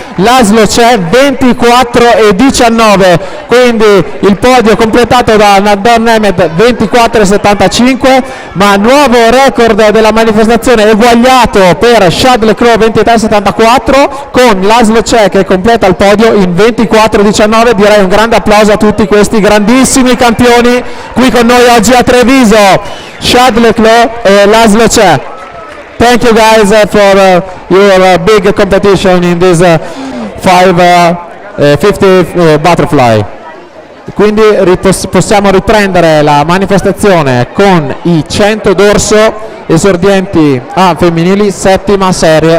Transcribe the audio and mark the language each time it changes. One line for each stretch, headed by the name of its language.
Italian: Laszlo c'è 24,19, quindi il podio completato da Nador Nemeth 24,75, ma nuovo record della manifestazione eguagliato per Chad le Clos 23,74 con Laszlo c'è che completa il podio in 24,19. Direi un grande applauso a tutti questi grandissimi campioni qui con noi oggi a Treviso. Chad le Clos e Laszlo c'è.
English: Thank you guys for your big competition in this 50 butterfly.
Italian: Quindi possiamo riprendere la manifestazione con i 100 dorso esordienti femminili, settima serie.